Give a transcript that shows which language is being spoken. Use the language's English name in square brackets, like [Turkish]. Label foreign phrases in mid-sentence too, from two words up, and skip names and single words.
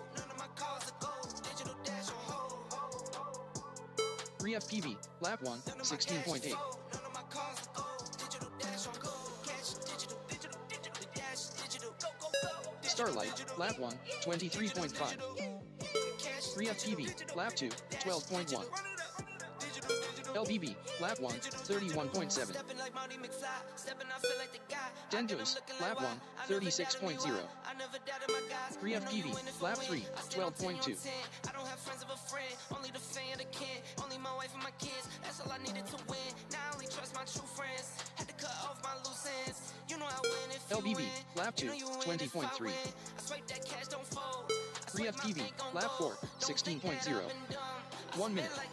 [English] None of my cars are gold. Digital dash on hold. 3 FPV, lap 1, 16.8. None of my cars are gold. Digital dash on gold. Cash digital. The dash digital. Go, go, go. Starlight, lap 1, 23.5. 3 FPV, lap 2, 12.1. LBB, lap 1, 31.7. Dendos, lap 1, 36.0. 3 FPV, lap 3, 12.2. I don't have friends of a friend, only the fan of the kin, only my wife and my kids. That's all I needed to win. Now I only trust my true friends. Had to cut off my loose ends. You know I win if you LBB, win. lap 2, You know you win if I 20.3. win. I swipe that cash, don't fold. 3 FPV, lap 4, 16.0. 1 minute.